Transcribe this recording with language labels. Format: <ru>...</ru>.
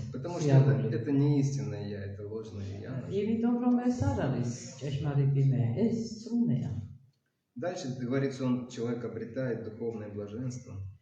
<ru>Потому что это не истинное я, это ложное я.</ru> <ka>იმიტომ რომ ეს არ არის ჭეშმარიტი მე, ეს წრუნეა.</ka> <ru>Дальше, говорится, он, человек обретает духовное блаженство.</ru>